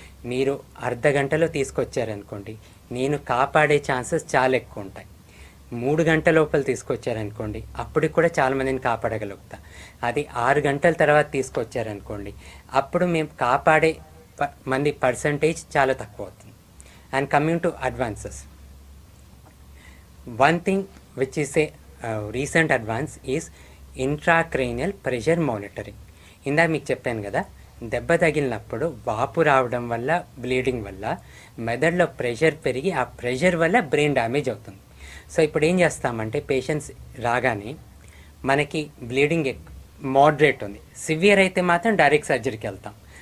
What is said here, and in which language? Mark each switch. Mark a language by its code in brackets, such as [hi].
[te] మీరు అర్ధ గంటలో తీసుకొచ్చారనుకోండి, నేను కాపాడే ఛాన్సెస్ చాలా ఎక్కువ ఉంటాయి. 3 గంటల లోపల తీసుకొచ్చారనుకోండి, అప్పటికి కూడా చాలామందిని కాపాడగలుగుతా. అది 6 గంటల తర్వాత తీసుకొచ్చారనుకోండి, అప్పుడు మేము కాపాడే మంది పర్సంటేజ్ చాలా తక్కువ అవుతుంది. [en] And coming to advances, one thing which is a recent advance is intracranial pressure monitoring. [te] ఇందాక మీకు చెప్పాను కదా, దెబ్బ తగిలినప్పుడు వాపు రావడం వల్ల, బ్లీడింగ్ వల్ల మెదడులో ప్రెషర్ పెరిగి ఆ ప్రెషర్ వల్ల బ్రెయిన్ డ్యామేజ్ అవుతుంది. సో ఇప్పుడు ఏం చేస్తామంటే, పేషెంట్స్ రాగానే మనకి బ్లీడింగ్ మోడరేట్ ఉంది, సివియర్ అయితే మాత్రం డైరెక్ట్ సర్జరీకి వెళ్తాం.